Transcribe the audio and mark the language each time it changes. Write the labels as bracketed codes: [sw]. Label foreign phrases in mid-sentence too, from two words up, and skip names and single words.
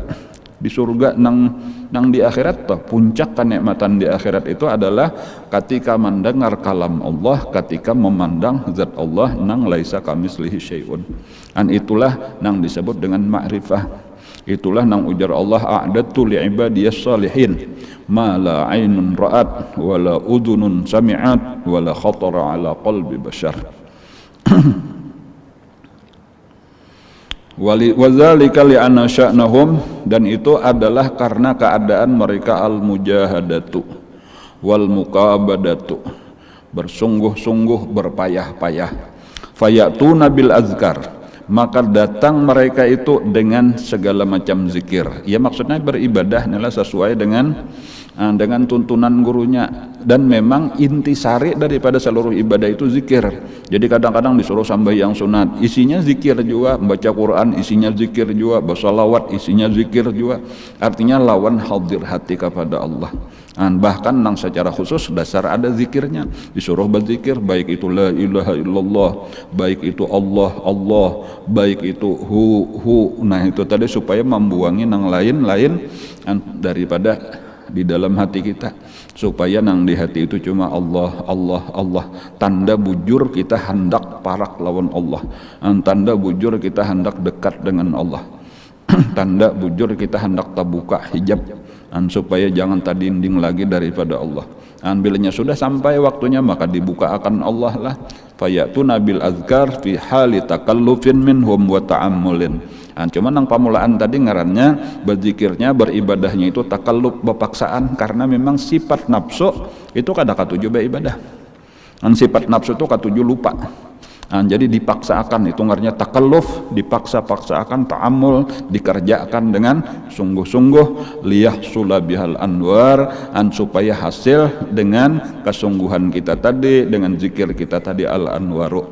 [bjn] Di surga nang di akhirat toh puncak kenikmatan di akhirat itu adalah ketika mendengar kalam Allah, ketika memandang zat Allah nang [ar] ليس كمثله شيء. [bjn] Itulah nang disebut dengan ma'rifah. Itulah nang ujar Allah, [ar] أعددت لعبادي الصالحين ما لا عين رأت ولا أذن سمعت ولا خطر على قلب بشر. وذلك لأن شأنهم, [id] dan itu adalah karena keadaan mereka [ar] المجاهدة والمكابدة, [id] bersungguh-sungguh berpayah-payah. [ar] فيأتون بالأذكار, [id] maka datang mereka itu dengan segala macam zikir. Ya maksudnya beribadah adalah sesuai dengan tuntunan gurunya, dan memang intisari daripada seluruh ibadah itu zikir. Jadi kadang-kadang disuruh sembahyang sunat isinya zikir juga, membaca Quran isinya zikir juga, bersalawat isinya zikir juga, artinya lawan hadir hati kepada Allah. [bjn] Bahkan nang secara khusus dasar ada zikirnya, disuruh berzikir, baik itu [ar] لا إله إلا الله, [bjn] baik itu Allah Allah, baik itu hu. Nah itu tadi supaya membuangi nang lain-lain daripada di dalam hati kita, supaya nang di hati itu cuma Allah Allah Allah. Tanda bujur kita hendak parak lawan Allah, tanda bujur kita hendak dekat dengan Allah. Tanda bujur kita hendak terbuka hijab, supaya jangan terdinding lagi daripada Allah. Bilanya sudah sampai waktunya maka dibuka akan Allah lah. [ar] فيأتون بالأذكار في حال تكلف منهم وتعمل. [bjn] Cuman nang pamulaan tadi ngarannya berzikirnya, beribadahnya itu takallub, bepaksaan, karena memang sifat nafsu itu kada katuju beribadah. Sifat nafsu itu katuju lupa. Jadi dipaksakan, itu ngaranya takalluf, dipaksa-paksakan, ta'amul, dikerjakan dengan sungguh-sungguh, [ar] ليحصل بها الأنوار, [bjn] supaya hasil dengan kesungguhan kita tadi, dengan zikir kita tadi [ar] الأنوار.